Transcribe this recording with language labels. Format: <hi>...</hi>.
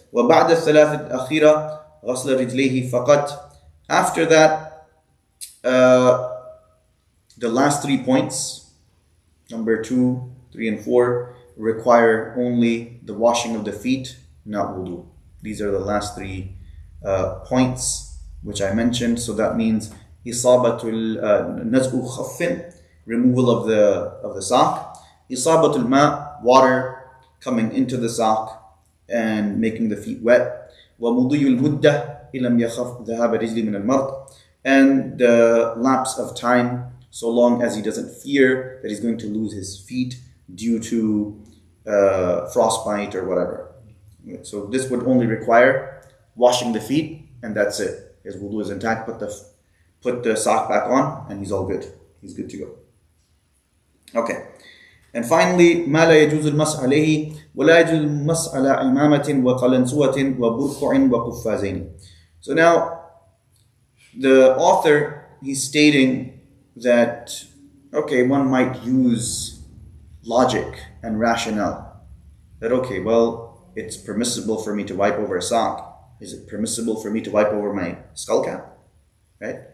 <ar>وبعد الثلاث الأخيرة غسل رجليه فقط.</ar> <en>After that, the last 3 points, number 2, 3, and 4, require only the washing of the feet, not wudu. These are the last 3 points which I mentioned. So that means isabatul naz'u khaffin, removal of the sock, isabatul ma, water coming into the sock and making the feet wet,</en> <ar>ومضي المدة إلم يخف ذهاب رجل من المرض,</ar> <en>and the lapse of time, so long as he doesn't fear that he's going to lose his feet due to frostbite or whatever. So this would only require washing the feet, and that's it. His wudu is intact. Put the sock back on, and he's all good. He's good to go. Okay. And finally,</en> <ar>ما لا يجوز المسح عليه ولا يجوز المسح على عمامة وقلنسوة وبرقع وقفازين.</ar> <en>So now, the author, he's stating that, okay, one might use logic and rationale. That, okay, well, it's permissible for me to wipe over a sock. Is it permissible for me to wipe over my skull cap? Right?</en>